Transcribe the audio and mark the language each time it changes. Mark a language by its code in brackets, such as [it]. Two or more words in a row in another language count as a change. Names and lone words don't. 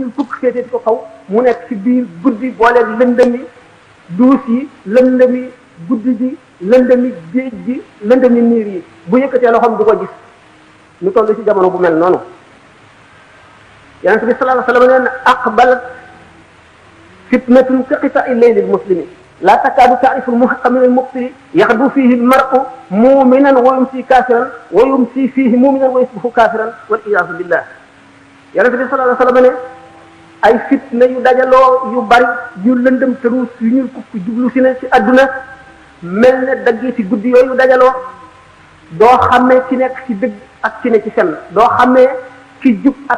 [wo] ñuul fukk féete ko kaw mu nekk ci biir guddi booleeg lëndëmi duus yi lëndëmi guddi gi lëndëmi géej gi lëndëmi niir yi bu yëkkatee loxoom du ko gis ñu toll ci jamono bu mel noonu yonent bi [ar] صلى الله عليه وسلم [wo] nee na [ar] أقبلت فتنة كقطع الليل المسلم لا تكاد تعرف المحق من المبطل يغدو فيه المرء مؤمنا ويمسي كافرا ويمسي فيه مؤمنا ويصبح كافرا والعياذ بالله [wo] yonent bi [ar] صلى الله عليه وسلم [wo] ne ay fitna yu dajaloo yu bari yu lëndëm tëruus yu ñuul kukk jublu si ne ci adduna mel ne dagg ci guddi yooyu dajaloo doo xamee ci nekk ci dëgg ak ci ne ci fenn doo xamee ci jub ak